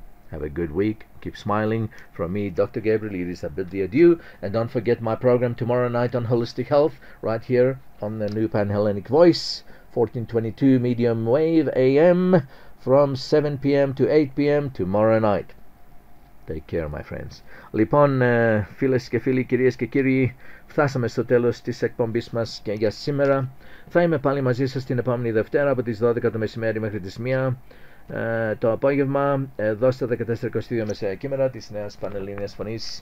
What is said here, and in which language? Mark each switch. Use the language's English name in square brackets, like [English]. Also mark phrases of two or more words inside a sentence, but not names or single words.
[English] Have a good week. Keep smiling. From me, Dr. Gabriel, it is a bid the adieu. And don't forget my program tomorrow night on holistic health, right here on the new Pan-Hellenic voice, 1422 medium wave AM, from 7 p.m. to 8 p.m. tomorrow night. Take care, my friends. [Greek] Λοιπόν, φίλες και φίλοι, κυρίες και κύριοι, φτάσαμε στο τέλος της εκπομπής μας και για σήμερα. Θα είμαι πάλι μαζί σας την επόμενη Δευτέρα από τις 12 το μεσημέρι μέχρι τις 1 το απόγευμα, εδώ στα 1422 μεσαία κείμενα της νέας Πανελλήνιας Φωνής.